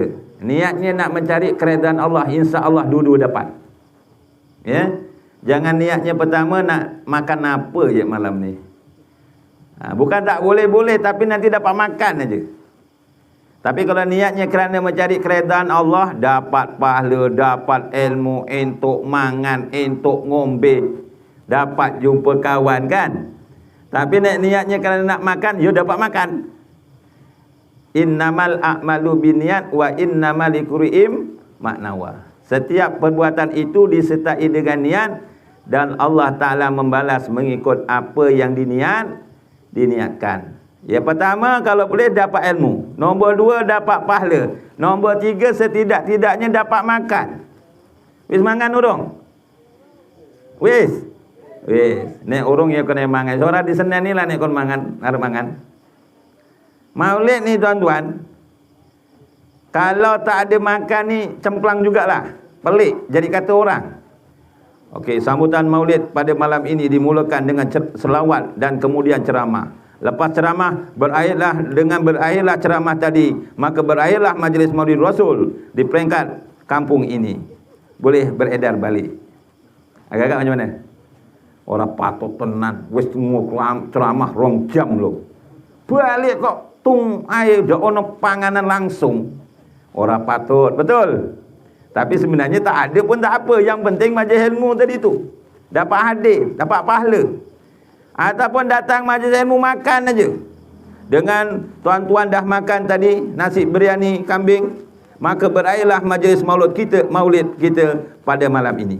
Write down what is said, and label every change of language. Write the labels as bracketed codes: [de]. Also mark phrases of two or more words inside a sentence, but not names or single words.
[ms] Niatnya nak mencari keredaan Allah, [ar] إن شاء الله [ms] dua-dua dapat. Ya. Jangan niatnya pertama nak makan apa je malam ni. Bukan tak boleh-boleh, tapi nanti dapat makan aja. Tapi kalau niatnya kerana mencari keredaan Allah, dapat pahala, dapat ilmu, [jv] entuk mangan, entuk ngombe, [ms] dapat jumpa kawan kan. Tapi niatnya kerana nak makan, you dapat makan. [ar] إنما الأعمال بالنيات وإنما لكل مكنوى. [ms] Setiap perbuatan itu disertai dengan niat, dan [ar] الله تعالى [ms] membalas mengikut apa yang diniatkan. Yang pertama, kalau boleh dapat ilmu. Nombor 2, dapat pahala. Nombor 3, setidak-tidaknya dapat makan. [jv] Wis mangan urung? Wis. Nek urung ya kena mangan. Seorang di Senen ni lah nek kon mangan, arep mangan. [ms] Maulid ni tuan-tuan, kalau tak ada makan ni cemplang jugalah. Pelik jadi kata orang. Okey, sambutan Maulid pada malam ini dimulakan dengan selawat dan kemudian ceramah. Lepas ceramah, berakhirlah ceramah tadi, maka berakhirlah majlis Maulid Rasul di peringkat kampung ini. Boleh beredar balik. Agak-agak macam mana? [jv] Orang patut tenan, wis ceramah 2 jam loh. Balik kok tung air dak ono panganan langsung. [ms] Orang patut, betul. Tapi sebenarnya tak ada pun tak apa, yang penting majlis ilmu tadi tu dapat hadir, dapat pahala. Ataupun datang majlis ilmu makan aja. Dengan tuan-tuan dah makan tadi nasi biryani kambing, maka berakhirlah majlis maulid kita pada malam ini.